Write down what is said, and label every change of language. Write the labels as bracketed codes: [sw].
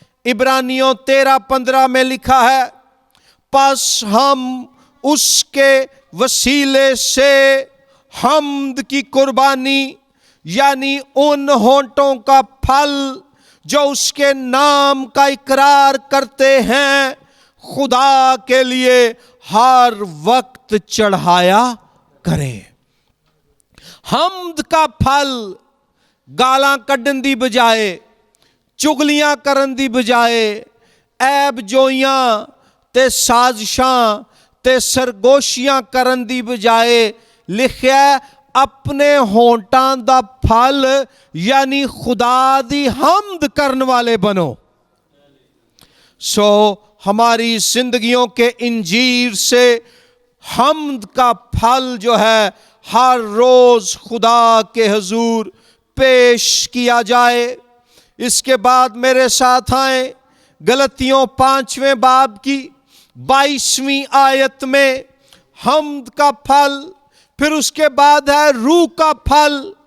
[ur] عبرانیوں 13:15 میں لکھا ہے، پس ہم اس کے وسیلے سے حمد کی قربانی، یعنی ان ہونٹوں کا پھل جو اس کے نام کا اقرار کرتے ہیں، خدا کے لیے ہر وقت چڑھایا کریں. [pa] حمد کا پھل گالاں کڈن دی بجائے، چگلیاں کرن دی بجائے، عیب جوئیاں تے سازشاں تے سرگوشیاں کرن دی بجائے لکھیا ہے اپنے ہونٹاں دا پھل یعنی خدا دی حمد کرن والے بنو. [ur] سو ہماری زندگیوں کے انجیر سے حمد کا پھل جو ہے ہر روز خدا کے حضور پیش کیا جائے. اس کے بعد میرے ساتھ آئیں غلطیوں 5ویں باب کی 22ویں آیت میں حمد کا پھل، پھر اس کے بعد ہے روح کا پھل.